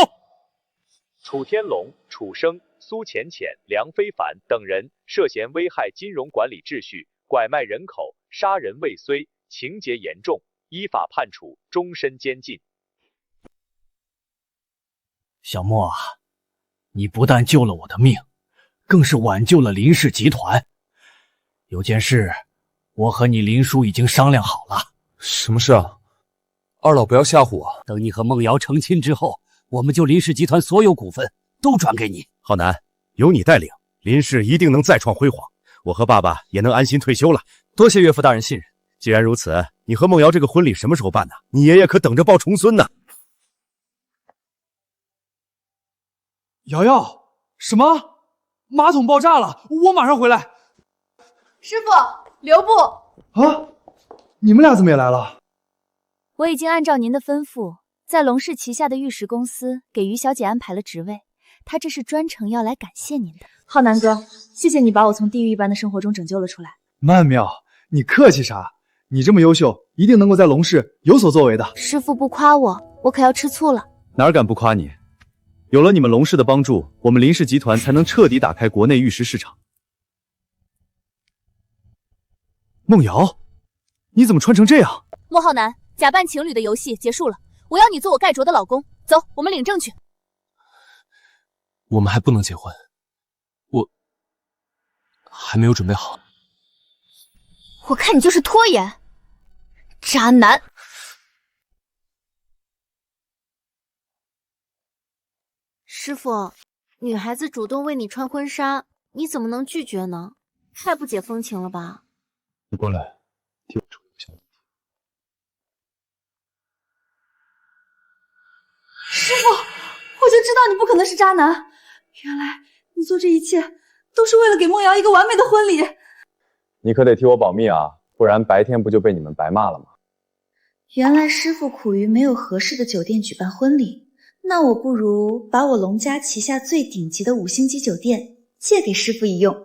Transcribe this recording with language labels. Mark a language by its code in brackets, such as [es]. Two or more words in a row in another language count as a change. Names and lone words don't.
[zh] 楚天龍、楚生、蘇淺淺、梁非凡等人涉嫌危害金融管理秩序、拐賣人口、殺人未遂，情節嚴重，依法判處終身監禁。小莫啊，你不但救了我的命，更是挽救了林氏集團。有件事，我和你林叔已經商量好了。什麼事啊？二老不要嚇唬我。等你和孟瑤成親之後，我們就林氏集團所有股份都轉給你。浩南，有你帶領，林氏一定能再創輝煌，我和爸爸也能安心退休了。多謝岳父大人信任。既然如此，你和孟瑤這個婚禮什麼時候辦呢？你爺爺可等着抱重孫呢。瑤瑤，什麼？馬桶爆炸了，我馬上回來。師傅，留步！啊，你們倆怎麼也來了？我已經按照您的吩咐，在龍氏旗下的玉石公司給於小姐安排了職位，她這是專程要來感謝您的。浩南哥，謝謝你把我從地獄一般的生活中拯救了出來。曼妙，你客氣啥？你這麼優秀，一定能夠在龍氏有所作為的。師父不誇我，我可要吃醋了。哪敢不誇你？有了你們龍氏的幫助，我們林氏集團才能徹底打開國內玉石市場。孟瑤，你怎麼穿成這樣？莫浩南，假扮情侶的遊戲結束了，我要你做我蓋卓的老公。走，我們領證去。我們還不能結婚，我還沒有準備好。我看你就是拖延，渣男。師父，女孩子主動為你穿婚紗，你怎麼能拒絕呢？太不解風情了吧？你過來，替我處理個小問題。師父，我就知道你不可能是渣男，原來你做這一切都是为了给梦瑶一个完美的婚礼。你可得替我保密啊，不然白天不就被你们白骂了吗？原来师傅苦于没有合适的酒店举办婚礼，那我不如把我龙家旗下最顶级的5星级酒店借给师傅一用。